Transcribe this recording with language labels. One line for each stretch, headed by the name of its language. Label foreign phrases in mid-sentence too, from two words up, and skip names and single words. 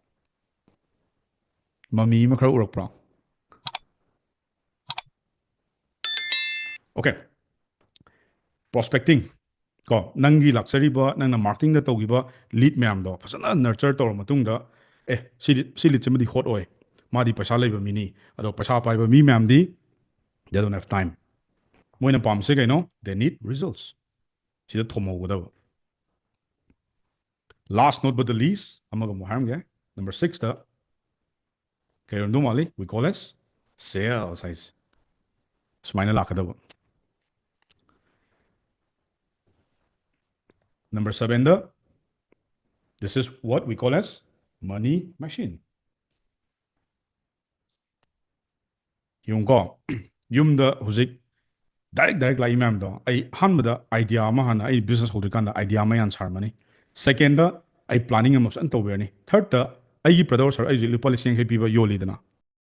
Manipuri: ꯃꯃꯤ ꯑꯃ ꯈꯔ ꯎꯔꯛꯄ꯭ꯔꯣ
English: okay prospecting
Manipuri: ꯀꯣ ꯅꯪꯒꯤ ꯂꯥꯛꯆꯔꯤꯕ ꯅꯪꯅ ꯃꯥꯔꯀꯦꯇꯤꯡꯗ ꯇꯧꯈꯤꯕ ꯂꯤꯗ ꯃꯌꯥꯝꯗꯣ ꯐꯖꯅ ꯅꯔꯆꯔ ꯇꯧꯔ ꯃꯇꯨꯡꯗ ꯁꯤ ꯂꯤꯗꯁꯤꯃꯗꯤ ꯍꯣꯠ ꯑꯣꯏ ꯃꯥꯗꯤ ꯄꯩꯁꯥ ꯂꯩꯕ ꯃꯤꯅꯤ ꯑꯗꯣ ꯄꯩꯁꯥ ꯄꯥꯏꯕ ꯃꯤ ꯃꯌꯥꯝꯗꯤ
English: they don't have time
Manipuri: ꯃꯣꯏꯅ ꯄꯥꯝꯕꯁꯦ ꯀꯩꯅꯣ
English: they need results
Manipuri: ꯁꯤꯗ ꯊꯣꯝꯍꯧꯒꯗꯕ
English: last not but the least
Manipuri: ꯑꯃꯒ ꯑꯃꯨꯛ ꯍꯥꯏꯔꯝꯒꯦ ꯅꯝꯕꯔ 6ꯇ ꯀꯩ ꯑꯣꯏꯔꯝꯗꯧ ꯃꯥꯜꯂꯤ
English: we call as sales
Manipuri: ꯍꯥꯏꯁꯦ ꯁꯨꯃꯥꯏꯅ ꯂꯥꯛꯀꯗꯕ Number 7ꯗ
English: this is what we call as money machine
Manipuri: ꯌꯦꯡꯉꯨꯀꯣ ꯌꯨꯝꯗ ꯍꯧꯖꯤꯛ ꯗꯥꯏꯔꯦꯛ ꯂꯥꯛꯏ ꯃꯌꯥꯝꯗꯣ ꯑꯩ ꯑꯍꯥꯟꯕꯗ ꯑꯥꯏꯗꯤꯌꯥ ꯑꯃ ꯍꯥꯟꯅ ꯑꯩ ꯕꯤꯖꯤꯅꯦꯁ ꯍꯧꯗ꯭ꯔꯤꯀꯥꯟꯗ ꯑꯥꯏꯗꯤꯌꯥ ꯑꯃ ꯌꯥꯝ ꯁꯥꯔꯝꯃꯅꯤ ꯁꯦꯀꯦꯟꯗ ꯑꯩ ꯄ꯭ꯂꯥꯅꯤꯡ ꯑꯃ ꯐꯖꯅ ꯇꯧꯕꯤꯔꯅꯤ ꯊꯥꯔꯗꯇ ꯑꯩꯒꯤ ꯄ꯭ꯔꯗꯛ ꯁꯔ ꯑꯩꯁꯦ ꯂꯨꯄꯥ 1,000 ꯄꯤꯕ ꯌꯣꯜꯂꯤꯗꯅ